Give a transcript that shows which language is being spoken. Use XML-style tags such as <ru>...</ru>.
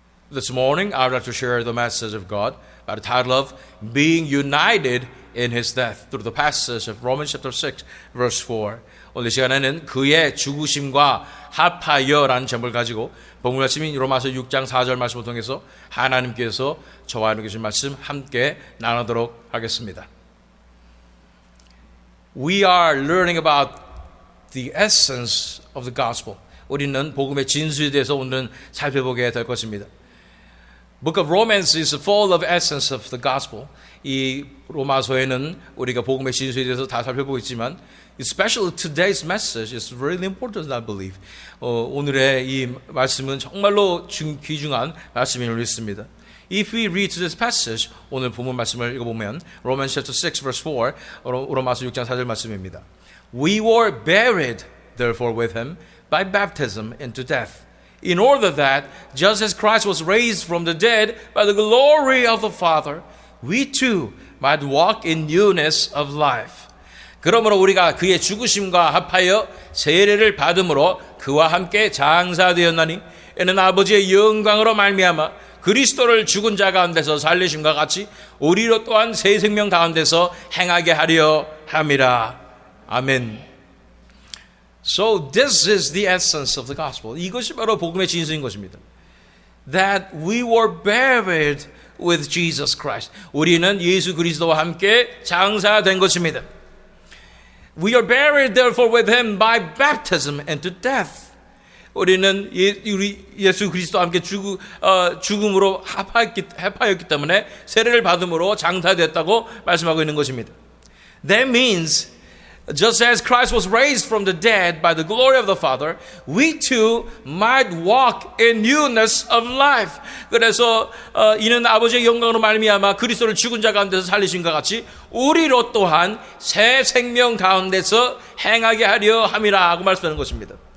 <en>This morning, I would like to share the message of God by the title of Being United in His Death through the passage of Romans chapter 6, verse 4.</en> <ko>오늘 시간에는 그의 죽으심과 합하여라는 제목을 가지고 본문 말씀인 로마서 6장 4절 말씀을 통해서 하나님께서 저와 함께 주신 말씀 함께 나누도록 하겠습니다.</ko> <en>We are learning about the essence of the gospel.</en> <ko>우리는 복음의 진수에 대해서 오늘은 살펴보게 될 것입니다.</ko> <en>Book of Romans is full of essence of the gospel.</en> <ko>이 로마서에는 우리가 복음의 진수에 대해서 다 살펴보고 있지만</ko> <en>especially today's message is really important, I believe.</en> <ko>오늘의 이 말씀은 정말로 귀중한 말씀임을 믿습니다.</ko> <en>If we read this passage,</en> <ko>오늘 본문 말씀을 읽어보면</ko> <en>Romans chapter 6 verse 4,</en> <ko>로마서 6장 4절 말씀입니다.</ko> <en>We were buried therefore with him by baptism into death, in order that just as Christ was raised from the dead by the glory of the Father, we too might walk in newness of life.</en> <ko>그러므로 우리가 그의 죽으심과 합하여 세례를 받음으로 그와 함께 장사되었나니 이는 아버지의 영광으로 말미암아 그리스도를 죽은 자 가운데서 살리심과 같이 우리로 또한 새 생명 가운데서 행하게 하려 함이라. 아멘.</ko> <en>So this is the essence of the gospel.</en> <ko>이것이 바로 복음의 진수인 것입니다.</ko> <en>That we were buried with Jesus Christ.</en> <ko>우리는 예수 그리스도와 함께 장사된 것입니다.</ko> <en>We are buried therefore with him by baptism into death.</en> <ko>우리는 예수 그리스도와 함께 죽음으로 합하였기 때문에 세례를 받음으로 장사됐다고 말씀하고 있는 것입니다.</ko> <en>That means just as Christ was raised from the dead by the glory of the Father, we too might walk in newness of life.</en> <ko>그래서 이는 아버지의 영광으로 말미암아 그리스도를 죽은 자 가운데서 살리신과 같이 우리로 또한 새 생명 가운데서 행하게 하려 함이라 하고 말씀하는 것입니다.</ko>